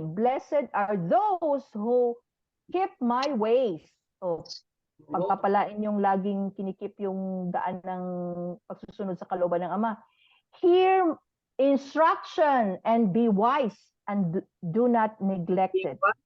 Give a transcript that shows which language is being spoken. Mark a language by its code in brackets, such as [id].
[en] Blessed are those who keep my ways. [tl] Pagpapalain yung laging kinikip yung daan ng pagsusunod sa kalooban ng Ama. [en] Hear instruction and be wise and do not neglect it.